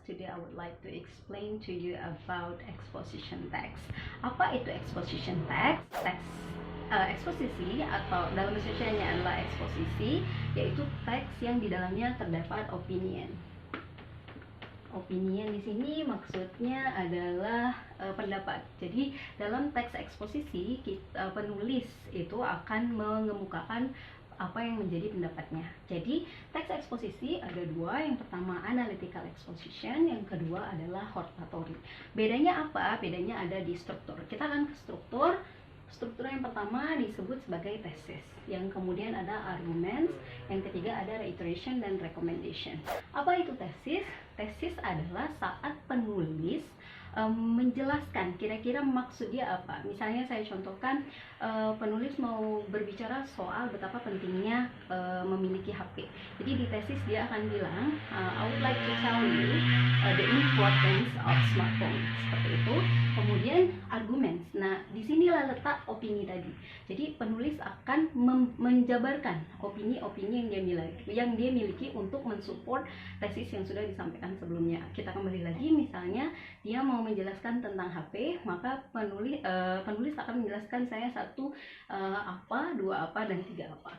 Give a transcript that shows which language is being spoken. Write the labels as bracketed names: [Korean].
[English] Today I would like to explain to you about exposition text. [Indonesian] Apa itu exposition text? Eksposisi atau dalam bahasa Indonesia adalah eksposisi, yaitu teks yang di dalamnya terdapat opinion. Opinion di sini maksudnya adalah pendapat. Jadi dalam teks eksposisi penulis itu akan mengemukakan apa yang menjadi pendapatnya. Jadi teks eksposisi ada dua, yang pertama analytical exposition, yang kedua adalah hortatory. Bedanya apa? Bedanya ada di struktur. Kita akan ke struktur. Struktur yang pertama disebut sebagai tesis, yang kemudian ada arguments, yang ketiga ada reiteration dan recommendation. Apa itu tesis? Tesis adalah saat penulis menjelaskan kira-kira maksud dia apa. Misalnya saya contohkan, penulis mau berbicara soal betapa pentingnya memiliki HP. Jadi di tesis dia akan bilang, [English] I would like to tell you the importance of smartphone. [Indonesian] Seperti itu. Kemudian arguments. Nah, disinilah letak opini tadi. Jadi penulis akan menjabarkan opini-opini yang dia miliki untuk mensupport tesis yang sudah disampaikan sebelumnya. Kita kembali lagi, misalnya dia mau menjelaskan tentang HP, maka penulis akan menjelaskan saya satu apa, dua apa, dan tiga apa.